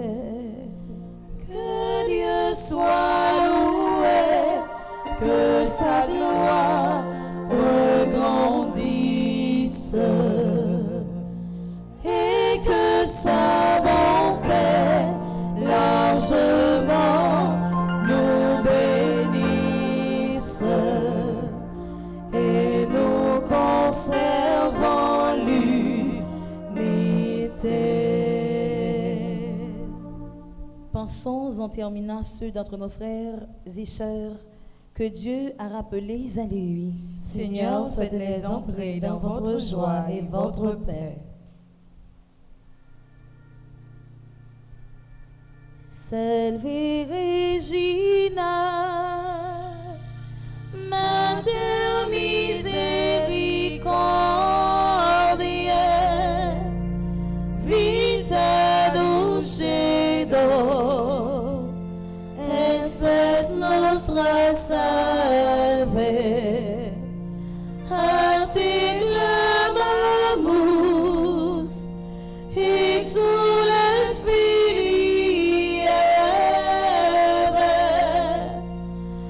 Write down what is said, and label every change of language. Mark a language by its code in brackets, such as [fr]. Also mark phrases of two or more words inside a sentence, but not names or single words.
[fr] Que Dieu soit loué, que sa gloire regrandisse et que sa bonté largement nous bénisse et nous conservons l'unité. Pensons en terminant ceux d'entre nos frères et sœurs que Dieu a rappelés à lui. Seigneur, faites-les entrer dans votre joie et votre paix. [la] Salve Regina, Mater misericordiae, vita dulcedo, espes nostra salve, a te clamamus, exules